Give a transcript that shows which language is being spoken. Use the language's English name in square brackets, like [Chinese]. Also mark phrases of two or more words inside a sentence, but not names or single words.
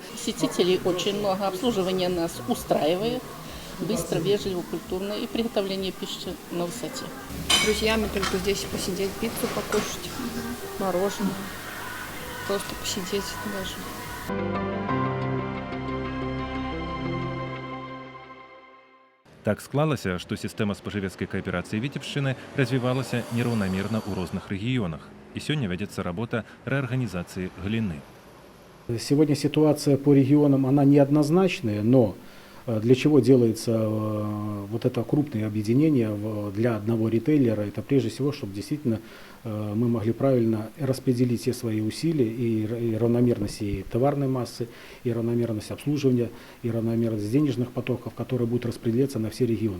[Russian] Посетителей очень много, обслуживание нас устраивает, быстро, вежливо, культурно и приготовление пищи на высоте. С друзьями только здесь посидеть, пиццу покушать, мороженое, просто посидеть даже. [Belarusian] Так склалася, што сістэма спажывецкай кааперацыі Віцебшчыны развівалася нераўнамерна ў розных рэгіёнах. І сёння вядзецца работа рэарганізацыі галіны. [Russian] Сегодня ситуация по регионам, она неоднозначная, но для чего делается вот это крупное объединение для одного ритейлера? Это прежде всего, чтобы действительно мы могли правильно распределить все свои усилия и равномерность и товарной массы, и равномерность обслуживания, и равномерность денежных потоков, которые будут распределяться на все регионы.